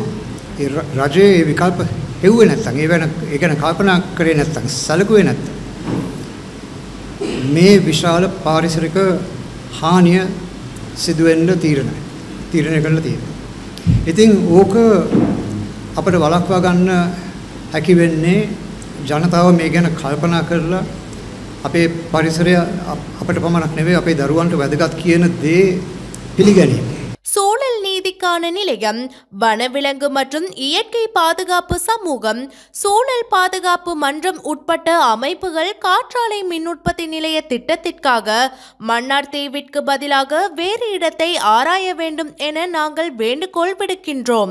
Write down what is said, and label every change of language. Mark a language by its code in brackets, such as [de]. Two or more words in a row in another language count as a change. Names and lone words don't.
[si] ඒ රජයේ ඒ විකල්ප හෙව්වේ නැත්නම් ඒ ගැන කල්පනා කරේ නැත්නම් සැලකුවේ නැත්නම් මේ විශාල පාරිසරික හානිය සිදුවෙන්න තීරණය කරලා තියෙනවා. ඉතින් ඕක අපිට වළක්වා ගන්න හැකි වෙන්නේ ජනතාව මේ ගැන කල්පනා කරලා අපේ පරිසරය අපිට පමණක් නෙවෙයි අපේ දරුවන්ට වැදගත් කියන දේ පිළිගැනීම. [ta] சூழல் நீதிக்கான நிலையம், வனவிலங்கு மற்றும் இயற்கை பாதுகாப்பு சமூகம், சூழல் பாதுகாப்பு மன்றம் உட்பட்ட அமைப்புகள் காற்றாலை மின் உற்பத்தி நிலைய திட்டத்திற்காக மன்னார் தீவிற்கு பதிலாக வேறு இடத்தை ஆராய வேண்டும் என நாங்கள் வேண்டுகோள் விடுக்கின்றோம்.